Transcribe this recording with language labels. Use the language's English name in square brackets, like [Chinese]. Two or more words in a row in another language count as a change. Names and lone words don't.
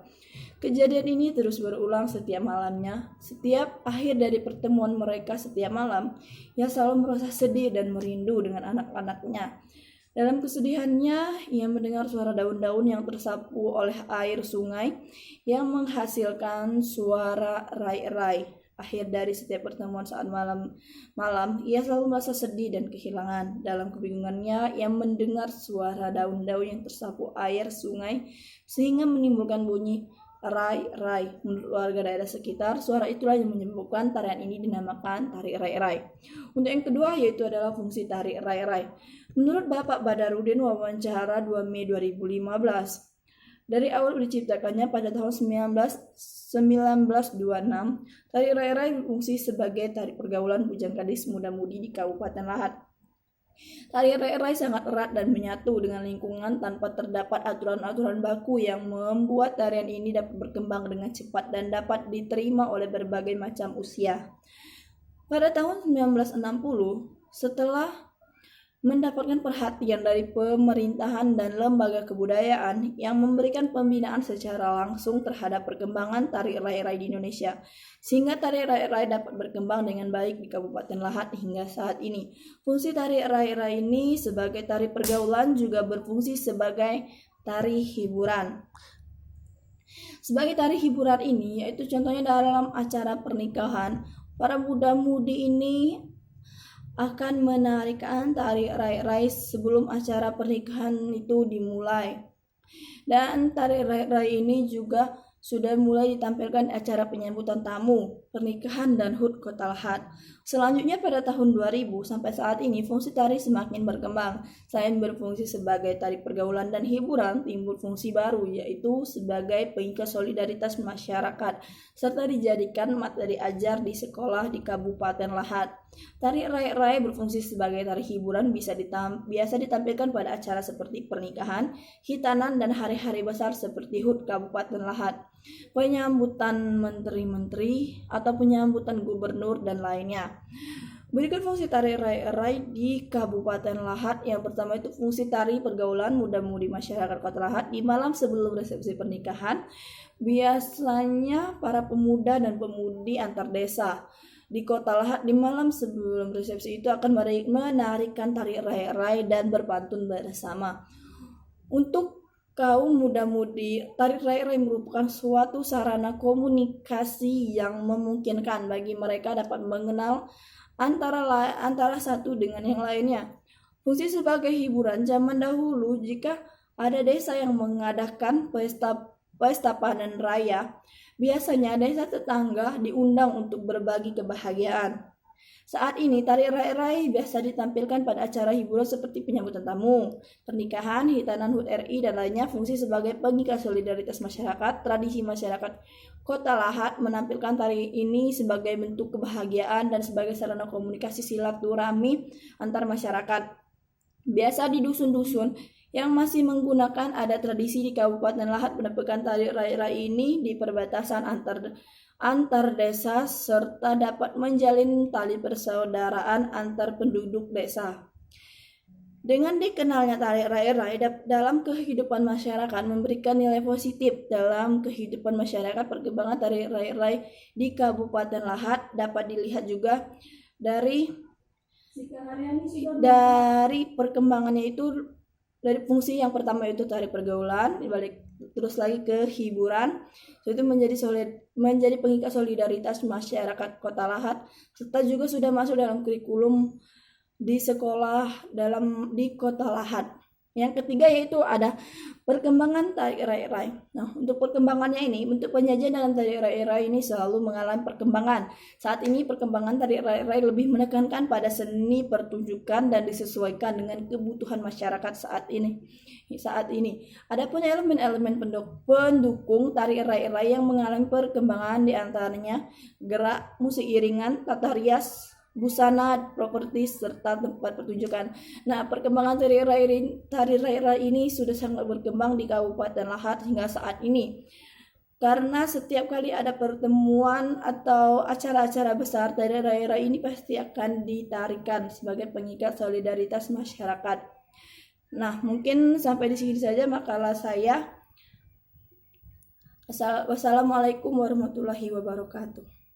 [Indonesian] Kejadian ini terus berulang setiap malamnya. Setiap akhir dari pertemuan mereka setiap malam, ia selalu merasa sedih dan merindu dengan anak-anaknya. Dalam kesedihannya, ia mendengar suara daun-daun yang tersapu oleh air sungai yang menghasilkan suara rai-rai. Akhir dari setiap pertemuan saat malam, ia selalu merasa sedih dan kehilangan. Dalam kebingungannya, ia mendengar suara daun-daun yang tersapu air sungai sehingga menimbulkan bunyi rai-rai. Menurut warga daerah sekitar, suara itulah yang menyebabkan tarian ini dinamakan tari rai-rai. Untuk yang kedua yaitu adalah fungsi tari rai-rai. Menurut Bapak Badarudin wawancara 2 Mei 2015, dari awal diciptakannya pada tahun 1926, tari rai-rai berfungsi sebagai tari pergaulan bujang gadis muda-mudi di Kabupaten Lahat. Tari rai-rai sangat erat dan menyatu dengan lingkungan tanpa terdapat aturan-aturan baku yang membuat tarian ini dapat berkembang dengan cepat dan dapat diterima oleh berbagai macam usia. Pada tahun 1960, setelah mendapatkan perhatian dari pemerintahan dan lembaga kebudayaan yang memberikan pembinaan secara langsung terhadap perkembangan tari rai-rai di Indonesia, sehingga tari rai-rai dapat berkembang dengan baik di Kabupaten Lahat hingga saat ini. Fungsi tari rai-rai ini sebagai tari pergaulan juga berfungsi sebagai tari hiburan. Sebagai tari hiburan ini, yaitu contohnya dalam acara pernikahan, para muda-mudi ini akan menarikan tari rai-rai sebelum acara pernikahan itu dimulai. Dan tari rai-rai ini juga sudah mulai ditampilkan acara penyambutan tamu, pernikahan, dan HUT Kota Lahat. Selanjutnya pada tahun 2000 sampai saat ini fungsi tari semakin berkembang. Selain berfungsi sebagai tari pergaulan dan hiburan, timbul fungsi baru yaitu sebagai pengikat solidaritas masyarakat serta dijadikan materi ajar di sekolah di Kabupaten Lahat. Tari rai-rai berfungsi sebagai tari hiburan biasa ditampilkan pada acara seperti pernikahan, hitanan, dan hari-hari besar seperti HUT Kabupaten Lahat, penyambutan menteri-menteri atau penyambutan gubernur dan lainnya. Berikut fungsi tari rai-rai di Kabupaten Lahat. Yang pertama itu fungsi tari pergaulan muda-mudi masyarakat Kota Lahat di malam sebelum resepsi pernikahan. Biasanya para pemuda dan pemudi antar desa di Kota Lahat di malam sebelum resepsi itu akan menarikan tari rai-rai dan berpantun bersama. Untuk kaum muda-mudi, tari rai-rai merupakan suatu sarana komunikasi yang memungkinkan bagi mereka dapat mengenal antara satu dengan yang lainnya. Fungsi sebagai hiburan zaman dahulu, jika ada desa yang mengadakan pesta panen raya, biasanya desa tetangga diundang untuk berbagi kebahagiaan. Saat ini tari rai-rai biasa ditampilkan pada acara hiburan seperti penyambutan tamu, pernikahan, hitanan HUT RI, dan lainnya. Fungsi sebagai pengikat solidaritas masyarakat, tradisi masyarakat Kota Lahat menampilkan tari ini sebagai bentuk kebahagiaan dan sebagai sarana komunikasi silaturahmi antar masyarakat. Biasa di dusun-dusun yang masih menggunakan ada tradisi di Kabupaten Lahat menampilkan tari rai-rai ini di perbatasan antar desa serta dapat menjalin tali persaudaraan antar penduduk desa. Dengan dikenalnya tari rai-rai dalam kehidupan masyarakat memberikan nilai positif dalam kehidupan masyarakat. Perkembangan tari rai-rai di Kabupaten Lahat dapat dilihat juga dari perkembangannya itu, dari fungsi yang pertama itu tari pergaulan, dibalik terus lagi ke hiburan, itu menjadi pengikat solidaritas masyarakat Kota Lahat, serta juga sudah masuk dalam kurikulum di sekolah di Kota Lahat. Yang ketiga yaitu ada perkembangan tari rai-rai. Nah, untuk perkembangannya ini, bentuk penyajian dalam tari rai-rai ini selalu mengalami perkembangan. Saat ini perkembangan tari rai-rai lebih menekankan pada seni pertunjukan dan disesuaikan dengan kebutuhan masyarakat saat ini. Adapun elemen-elemen pendukung tari rai-rai yang mengalami perkembangan diantaranya gerak, musik iringan, tata rias, busana, properti, serta tempat pertunjukan. Nah, perkembangan tari rai-rai ini sudah sangat berkembang di Kabupaten Lahat hingga saat ini. Karena setiap kali ada pertemuan atau acara-acara besar, tari rai-rai ini pasti akan ditarikan sebagai pengikat solidaritas masyarakat. Nah, mungkin sampai di sini saja makalah saya. [Arabic] والسلام عليكم ورحمة الله وبركاته.